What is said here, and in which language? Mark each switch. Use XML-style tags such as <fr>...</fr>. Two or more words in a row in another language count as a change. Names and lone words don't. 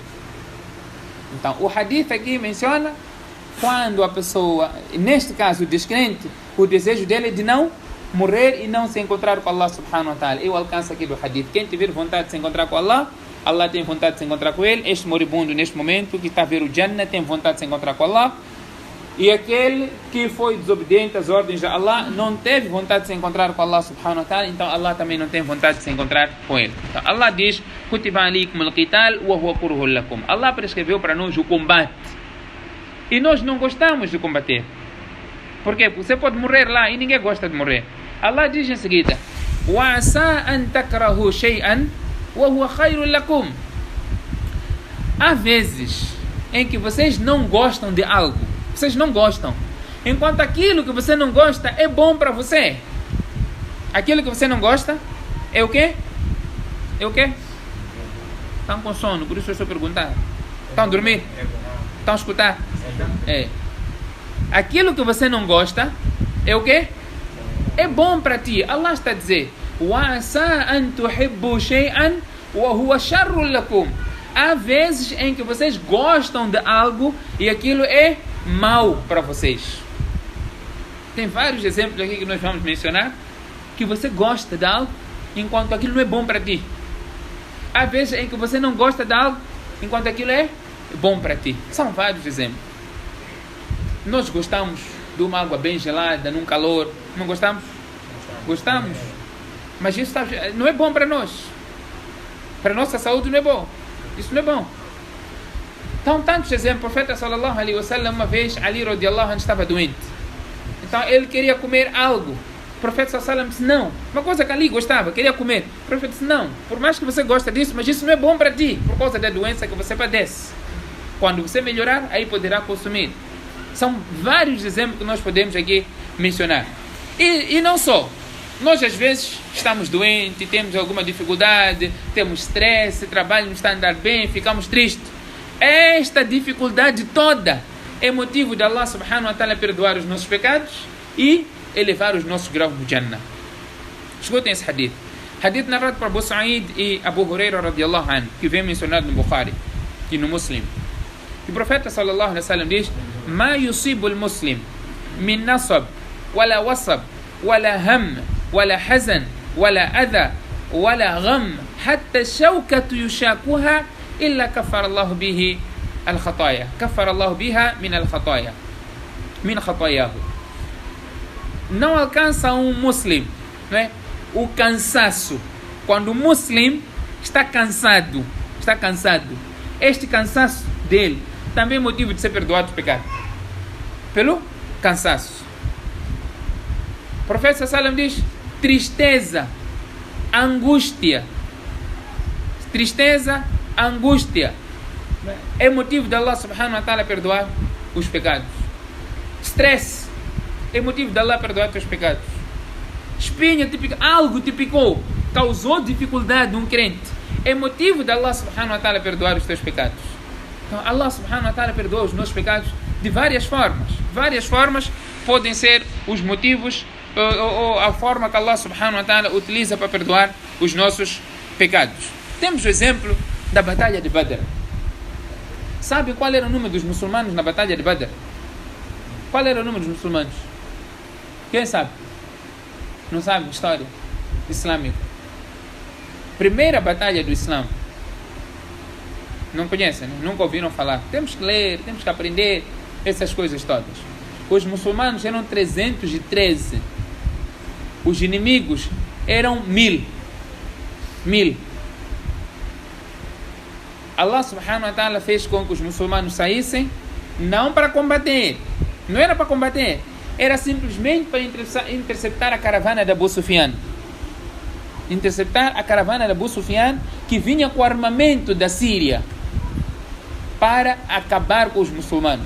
<pt>Então o hadith aqui menciona quando a pessoa, neste caso o descrente, o desejo dele é de não morrer e não se encontrar com</pt> <ar>الله سبحانه وتعالى.</ar> <pt>Eu alcanço aqui do hadith, quem tiver vontade de se encontrar com Allah, Allah tem vontade de se encontrar com ele. Este moribundo neste momento que está a ver o Jannah tem vontade de se encontrar com Allah. E aquele que foi desobediente às ordens de Allah não teve vontade de se encontrar com</pt> <ar>الله سبحانه وتعالى,</ar> <pt>então Allah também não tem vontade de se encontrar com ele. Então Allah diz:</pt> <ar>كتب عليكم القتال وهو كره لكم.</ar> <pt>Allah prescreveu para nós o combate. E nós não gostamos de combater. Por quê? Porque você pode morrer lá e ninguém gosta de morrer. Allah diz em seguida:</pt> <ar>وعسى أن تكرهوا شيئا وهو خير لكم.</ar> <pt>Há vezes em que vocês não gostam de algo. Vocês não gostam. Enquanto aquilo que você não gosta é bom para você. Aquilo que você não gosta é o quê? É o quê? Estão com sono, por isso eu estou a perguntar. Estão a dormir? Estão a escutar? É. Aquilo que você não gosta é o quê? É bom para ti. Allah está a dizer:</pt> <ar>وَعَسَىٰ أَن تُحِبُّوا شَيْئًا وَهُوَ شَرٌّ لَكُمْ.</ar> <pt>Há vezes em que vocês gostam de algo e aquilo é mal para vocês. Tem vários exemplos aqui que nós vamos mencionar que você gosta de algo enquanto aquilo não é bom para ti. Há vezes em que você não gosta de algo enquanto aquilo é bom para ti. São vários exemplos. Nós gostamos de uma água bem gelada, num calor. Não gostamos? Gostamos. Mas isso não é bom para nós. Para a nossa saúde não é bom. Isso não é bom. Então, tantos exemplos. O profeta</pt> <ar>صلى الله عليه وسلم,</ar> <pt>uma vez, Ali</pt> <ar>رضي الله عنه</ar> <pt>estava doente. Então, ele queria comer algo. O profeta</pt> <ar>صلى الله عليه وسلم</ar> <pt>disse: não. Uma coisa que Ali gostava, queria comer. O profeta disse: não. Por mais que você goste disso, mas isso não é bom para ti, por causa da doença que você padece. Quando você melhorar, aí poderá consumir. São vários exemplos que nós podemos aqui mencionar. E não só. Nós às vezes estamos doentes, temos alguma dificuldade, temos stress, o trabalho não está a andar bem, ficamos tristes. Esta dificuldade toda é motivo de</pt> <ar>الله سبحانه وتعالى</ar> <pt>perdoar os nossos pecados e elevar os nossos graus no Jannah. Escutem esse hadith. Hadith narrado por Abu Sa'id e Abu Huraira</pt> <ar>رضي الله عنه,</ar> <pt>que vem mencionado no Bukhari e no Muslim. E o profeta</pt> <ar>صلى الله عليه وسلم diz: ما يصيب المسلم من نصب ولا وصب ولا هم, ولا حزن ولا أذى ولا غم حتى الشوكة يشاكها إلا كفر الله به الخطايا كفر الله بها من الخطايا من خطاياه.</ar> <pt>Não alcança muslim, né, o cansaço. Quando o muslim está cansado, este cansaço dele também é motivo de ser perdoado o pecado. Pelo cansaço. O profeta</pt> <ar>صلى الله عليه وسلم</ar> <pt>diz: tristeza, angústia é motivo de</pt> <ar>الله سبحانه وتعالى</ar> <pt>perdoar os pecados. Stress é motivo de Allah perdoar os pecados. Espinha, algo te picou, causou dificuldade num crente, é motivo de</pt> <ar>الله سبحانه وتعالى</ar> <pt>perdoar os teus pecados. Então</pt> <ar>الله سبحانه وتعالى</ar> <pt>perdoa os nossos pecados de várias formas. Várias formas podem ser os motivos ou a forma que</pt> <ar>الله سبحانه وتعالى</ar> <pt>utiliza para perdoar os nossos pecados. Temos o exemplo da batalha de Badr. Sabe qual era o número dos muçulmanos na batalha de Badr? Qual era o número dos muçulmanos? Quem sabe? Não sabe? História islâmica. Primeira batalha do Islã. Não conhecem, né? Nunca ouviram falar. Temos que ler, temos que aprender essas coisas todas. Os muçulmanos eram 313. Os inimigos eram 1000. Allah subhanahu wa ta'ala fez com que os muçulmanos saíssem não para combater. Não era para combater. Era simplesmente para interceptar a caravana de Abu Sufyan. Interceptar a caravana de Abu Sufyan, que vinha com o armamento da Síria para acabar com os muçulmanos.</pt>